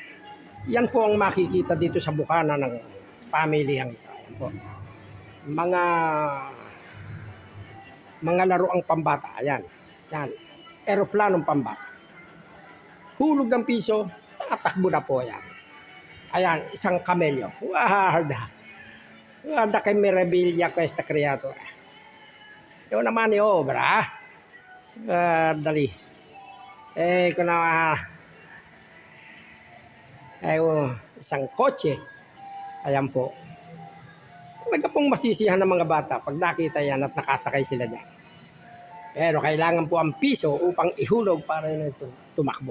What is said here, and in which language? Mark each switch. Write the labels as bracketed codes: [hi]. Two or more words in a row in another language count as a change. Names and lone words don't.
[tl] Yan po ang makikita dito sa bukana ng pamilihang ito. Ayan po. Mga laruang pambata. Ayan. Yan. Aeroplanong pambata. Hulog ng piso, tatakbo na po yan. Ayan, isang kamelyo. [it] Guarda che meraviglia questa creatura. Io una maniobra. Guarda lì. [tl] Ecco na. Isang kotse. Ayan po. Talaga pong masisiyahan ng mga bata pag nakita yan at nakasakay sila dyan. Pero kailangan po ang piso upang ihulog para yun tumakbo.